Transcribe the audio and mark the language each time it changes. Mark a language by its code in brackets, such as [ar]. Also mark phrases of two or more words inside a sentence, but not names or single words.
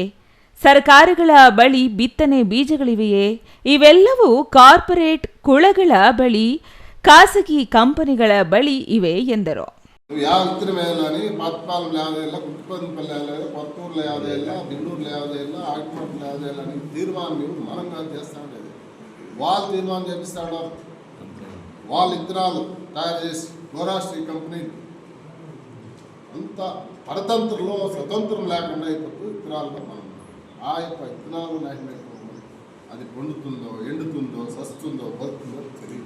[kn] ಸರ್ಕಾರಗಳ ಬಳಿ ಬಿತ್ತನೆ ಬೀಜಗಳಿವೆಯೇ? ಇವೆಲ್ಲವೂ ಕಾರ್ಪೊರೇಟ್ ಕುಳಗಳ ಬಳಿ, ಖಾಸಗಿ ಕಂಪನಿಗಳ ಬಳಿ ಇವೆ ಎಂದರು. ಯಾವ ಇದ್ರ ಮೇಲೆ ಪಾತ್ಪಾಲ್ ಯಾವುದೇ ಇಲ್ಲ, ಕುಪ್ಪಂಪಲ್ಲಿ ಯಾವುದೇ ಇಲ್ಲ, ಕೊತ್ತೂರ್ಲೆ ಯಾವುದೇ ಇಲ್ಲ, ಬೆಂಗಳೂರ್ಲೆ ಯಾವುದೇ ಇಲ್ಲ, ಆಟ್ಮಟ್ಲೆ ಯಾವುದೇ ಇಲ್ಲ. ನೀವು ತೀರ್ಮಾನ ನೀವು [te] మనంగా చేస్తాండేది వాళ్ళు తీర్మానం చేపిస్తాడు. వాళ్ళు ఇత్తనాలు తయారు చేసి గోరాశ్రీ కంపెనీ అంత పరతంత్రంలో స్వతంత్రం లేకుండా అయిపోతుంది. ఇత్తనాల్లో మనం ఆ యొక్క ఇత్తనాలు నాటినట్టు అది పండుతుందో, ఎండుతుందో, సస్తుందో, బతుకుందో తెలియదు.